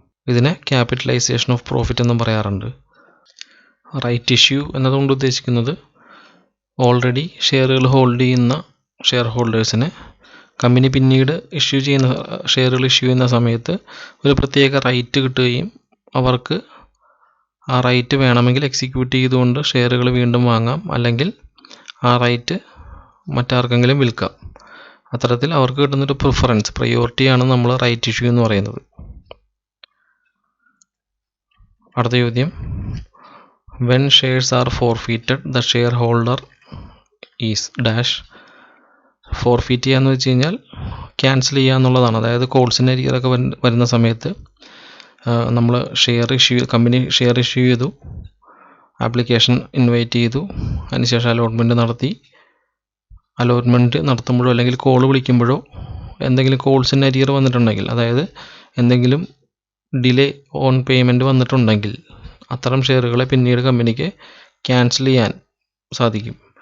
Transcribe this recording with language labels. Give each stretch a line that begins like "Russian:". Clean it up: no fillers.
Malayalam: ഇതിനെ capitalisation of profit എന്നും പറയാറുണ്ട്. റൈറ്റ് ഇഷ്യൂ എന്നതുകൊണ്ട് ഉദ്ദേശിക്കുന്നത് ഓൾറെഡി ഷെയറുകൾ ഹോൾഡ് ചെയ്യുന്ന ഷെയർ ഹോൾഡേഴ്സിന് കമ്പനി പിന്നീട് ഷെയറുകൾ ഇഷ്യൂ ചെയ്യുന്ന സമയത്ത് ഒരു പ്രത്യേക റൈറ്റ് കിട്ടുകയും അവർക്ക് ആ റൈറ്റ് വേണമെങ്കിൽ എക്സിക്യൂട്ട് ചെയ്തുകൊണ്ട് ഷെയറുകൾ വീണ്ടും വാങ്ങാം, അല്ലെങ്കിൽ ആ റൈറ്റ് മറ്റാർക്കെങ്കിലും വിൽക്കാം. അത്തരത്തിൽ അവർക്ക് കിട്ടുന്നൊരു പ്രിഫറൻസ്, പ്രയോറിറ്റിയാണ് നമ്മൾ റൈറ്റ് ഇഷ്യൂ എന്ന് പറയുന്നത്. അടുത്ത ചോദ്യം,
English: when shares are forfeited the shareholder is dash.
Malayalam: Forfeit ചെയ്യുക എന്ന് വെച്ച് കഴിഞ്ഞാൽ ക്യാൻസൽ ചെയ്യുക എന്നുള്ളതാണ്. അതായത് കോൾസിൻ്റെ അരിയറൊക്കെ വരുന്ന സമയത്ത് നമ്മൾ കമ്പനി ഷെയർ ഇഷ്യൂ ചെയ്തു, ആപ്ലിക്കേഷൻ ഇൻവൈറ്റ് ചെയ്തു, അതിനുശേഷം അലോട്ട്മെൻറ്റ് നടത്തി. അലോട്ട്മെൻറ്റ് നടത്തുമ്പോഴോ അല്ലെങ്കിൽ കോൾ വിളിക്കുമ്പോഴോ എന്തെങ്കിലും കോൾസിൻ്റെ അരിയർ വന്നിട്ടുണ്ടെങ്കിൽ, അതായത് എന്തെങ്കിലും ഡിലേ ഓൺ പേയ്മെൻറ്റ് വന്നിട്ടുണ്ടെങ്കിൽ അത്തരം ഷെയറുകളെ പിന്നീട് കമ്പനിക്ക് ക്യാൻസൽ ചെയ്യാൻ സാധിക്കും.